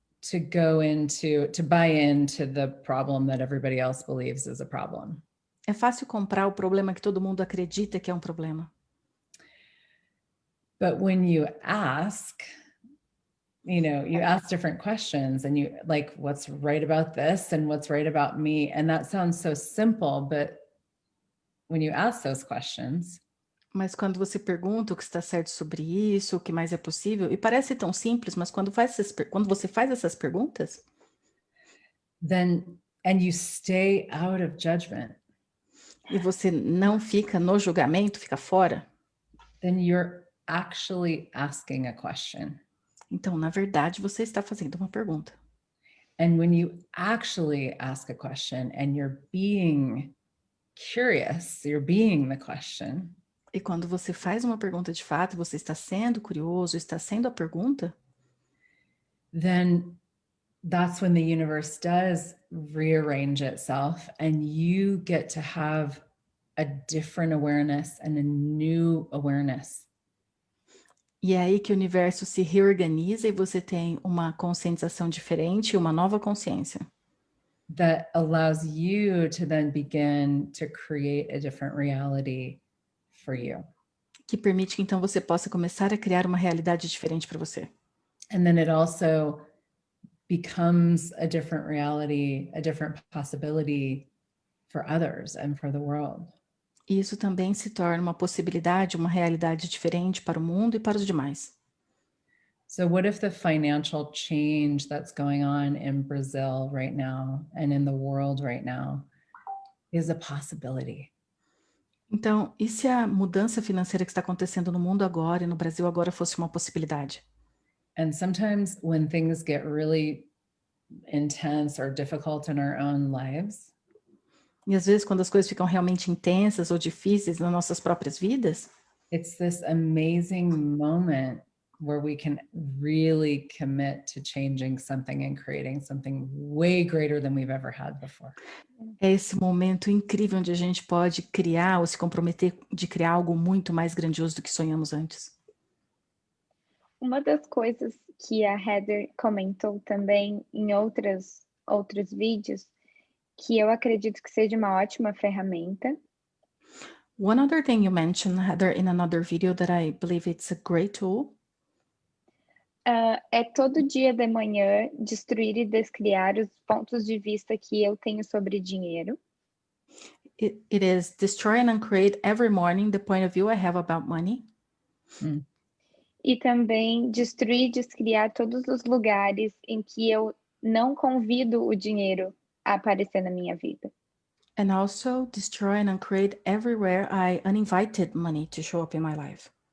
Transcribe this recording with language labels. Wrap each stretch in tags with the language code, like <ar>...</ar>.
<en>To buy into the problem that everybody else believes is a problem.</en> <pt>É fácil comprar o problema que todo mundo acredita que é um problema.</pt> <en>But when you ask, you ask different questions and you like, what's right about this and what's right about me? And that sounds so simple, but when you ask those questions,</en> <pt>Mas quando você pergunta o que está certo sobre isso, o que mais é possível, e parece tão simples, mas quando você faz essas perguntas,</pt> <en>and you stay out of judgment,</en> <pt>e você não fica no julgamento, fica fora,</pt> <en>then you're actually asking a question.</en> <pt>então, na verdade, você está fazendo uma pergunta.</pt> <en>And when you actually ask a question and you're being curious, you're being the question.</en> <pt>E quando você faz uma pergunta de fato, você está sendo curioso, está sendo a pergunta,</pt> <en>then that's when the universe does rearrange itself and you get to have a different awareness and a new awareness.</en> <pt>e é aí que o universo se reorganiza e você tem uma conscientização diferente, uma nova consciência.</pt> <en>That allows you to then begin to create a different reality for you.</en> <pt>Que permite que então você possa começar a criar uma realidade diferente para você.</pt> <en>And then it also becomes a different reality, a different possibility for others and for the world.</en> <pt>E isso também se torna uma possibilidade, uma realidade diferente para o mundo e para os demais.</pt> <en>So what if the financial change that's going on in Brazil right now and in the world right now is a possibility?</en> <pt>Então, e se a mudança financeira que está acontecendo no mundo agora e no Brasil agora fosse uma possibilidade?</pt> <en>And sometimes when things get really intense or difficult in our own lives,</en> <pt>E às vezes, quando as coisas ficam realmente intensas ou difíceis nas nossas próprias vidas,</pt> <en>it's this amazing moment where we can really commit to changing something and creating something way greater than we've ever had before.</en> <pt>é esse momento incrível onde a gente pode criar ou se comprometer de criar algo muito mais grandioso do que sonhamos antes. Uma das coisas que a Heather comentou também em outros vídeos, que eu acredito que seja uma ótima ferramenta,</pt> <en>One other thing you mentioned, Heather, in another video that I believe it's a great tool,</en> <pt>é todo dia de manhã destruir e descriar os pontos de vista que eu tenho sobre dinheiro.</pt> <en>it is destroy and uncreate every morning the point of view I have about money.</en> <pt>E também destruir e descriar todos os lugares em que eu não convido o dinheiro a aparecer na minha vida.</pt> <en>And also destroy and uncreate everywhere I uninvited money to show up in my life.</en>